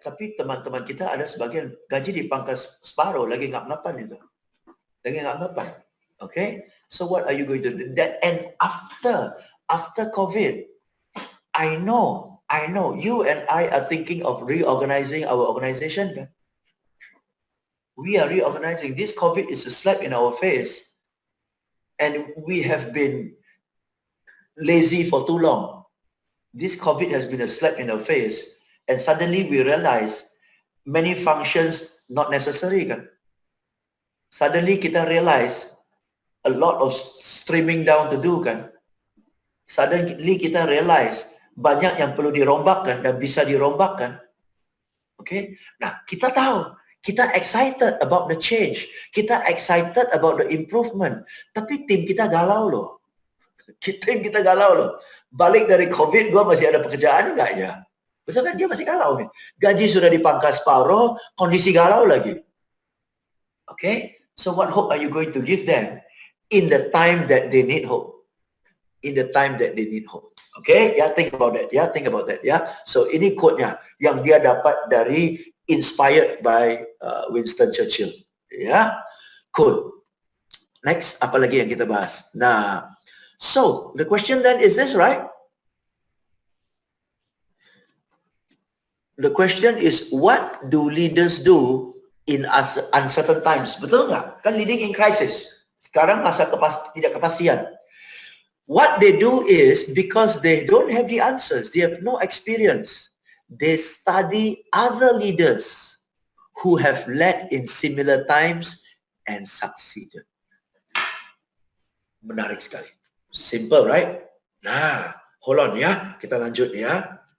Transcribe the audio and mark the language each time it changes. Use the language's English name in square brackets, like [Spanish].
[Indonesian] Tapi teman-teman kita ada sebagian gaji dipangkas separuh, lagi ngap-ngapan itu. [English] Okay, so what are you going to do? That and after COVID, I know you and I are thinking of reorganizing our organization. We are reorganizing. This COVID is a slap in our face, and we have been lazy for too long. This COVID has been a slap in our face, and suddenly we realize many functions not necessary kan. Suddenly [Indonesian] kita [English] realize a lot of streaming down to do kan. [Indonesian] Suddenly kita realize banyak yang perlu dirombakkan dan bisa dirombakkan. Okay? Nah, kita tahu, kita [English] excited about the change. [Indonesian] Kita [English] excited about the improvement. [Indonesian] Tapi tim kita galau loh. Tim kita galau loh. Balik dari COVID, gua masih ada pekerjaan enggak ya? Betul kan? Dia masih galau nih. Gaji sudah dipangkas separuh, kondisi galau lagi. Okay? [English] So what hope are you going to give them in the time that they need hope? In the time that they need hope. Okay? Yeah, think about that. Yeah, think about that. Yeah. [Indonesian] So ini quote-nya yang dia dapat dari [English] inspired by [Indonesian] Winston Churchill. [English] Yeah. Cool. Next, [Indonesian] apa lagi yang kita bahas? [English] Nah, so the question then is this, right? The question is, what do leaders do in uncertain times? [Indonesian] Betul nggak? Kan [English] leading in crisis. [Indonesian] Sekarang masa tidak kepastian. [English] What they do is, because they don't have the answers, they have no experience, they study other leaders who have led in similar times and succeeded. [Indonesian] Menarik sekali. [English] Simple, right? [Indonesian] Nah, [English] hold on [Indonesian] ya. Kita lanjut ya.